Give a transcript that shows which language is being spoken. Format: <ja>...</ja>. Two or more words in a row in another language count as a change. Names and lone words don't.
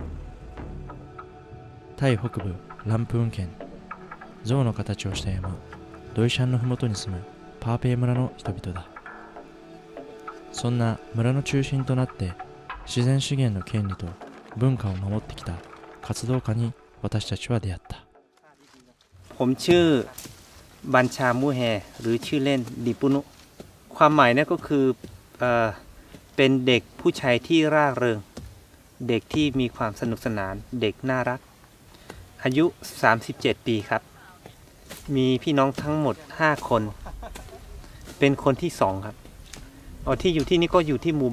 <ja>タイ北部ランプーン県、象の形をした山、ドイシャンの麓に住むパーペイ村の人々だ。そんな村の中心となって自然資源の権利と文化を守ってきた活動家に私たちは出会った。</ja> <th>ผมชื่อบัญชามูแฮหรือชื่อเล่นดิปุนุความหมายเนี่ยก็คือเป็นเด็กผู้ชายที่ร่าเริงเด็กที่มีความสนุกสนานเด็กน่ารัก อายุ37ปีครับมีพี่น้องทั้งหมด5คนเป็นคนที่2ครับที่อยู่ที่นี่ก็อยู่ที่หมู่</th>